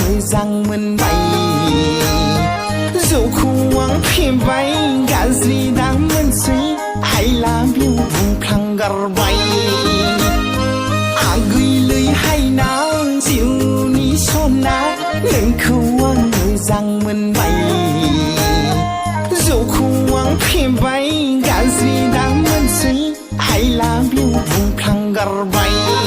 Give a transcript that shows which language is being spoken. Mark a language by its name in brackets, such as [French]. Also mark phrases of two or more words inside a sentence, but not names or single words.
[Bodo] मोजां मोनबाय जौखौ आं फेबाय गाज्रि दा मोनसै [English] I love you [Bodo] बुंफ्लांगारबाय आगैलै हायना जिउनि सना नोंखौ आं मोजां मोनबाय जौखौ आं फेबाय गाज्रि दा मोनसै [English] I love you [Bodo] बुंफ्लांगारबाय